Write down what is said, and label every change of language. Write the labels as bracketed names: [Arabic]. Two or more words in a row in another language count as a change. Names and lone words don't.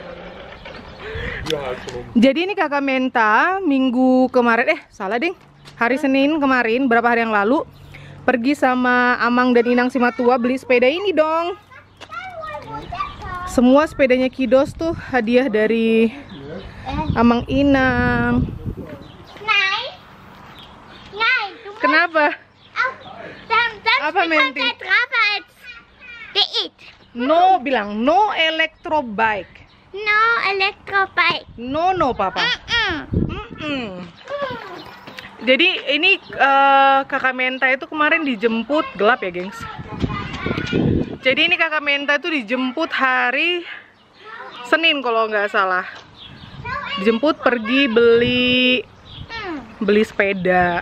[Indonesian] Jadi ini kakak Menta minggu kemarin, salah ding, hari Senin kemarin, berapa hari yang lalu, pergi sama Amang dan Inang Simatua beli sepeda ini dong. Semua sepedanya Kidos tuh hadiah dari Amang Inang. [German] Nein. Nein, du musst [Indonesian] Kenapa? [German] dann [Indonesian] Apa, Menti? [German] drauf als Diät. [Indonesian] No, bilang no elektrobike. [English] No Elektrobike. No papa. [Indonesian] Jadi ini kakak Menta itu kemarin dijemput, gelap ya gengs. Jadi ini kakak Menta itu dijemput hari Senin kalau nggak salah. Dijemput pergi beli sepeda.